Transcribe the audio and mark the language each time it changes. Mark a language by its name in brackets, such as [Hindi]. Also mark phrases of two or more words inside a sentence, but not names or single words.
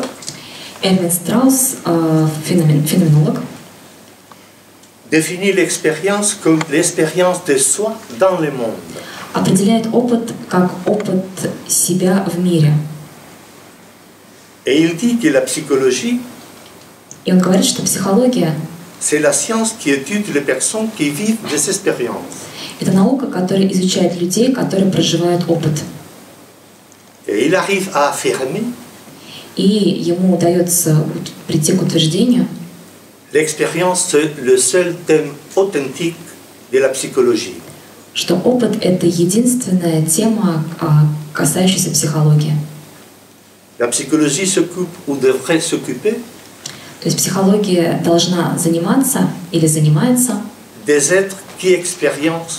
[Russian] Эрвин Страус, феноменолог, [French] définit l'expérience comme l'expérience de soi dans le monde. [Russian] определяет опыт как опыт себя в мире. [French] Et il dit que la psychologie, [Russian] И он говорит, что психология [French] c'est la science qui étudie les personnes qui vivent des expériences. – [Russian] это наука, которая изучает людей, которые проживают опыт. [French] Et il arrive à affirmer [Russian] И ему удается прийти к утверждению, [French] l'expérience, c'est le seul thème authentique de la psychologie. [Russian] что опыт – это единственная тема, касающаяся психологии. [French] La psychologie s'occupe ou devrait s'occuper [Russian] То есть психология должна заниматься или занимается [French] des êtres qui expérimentent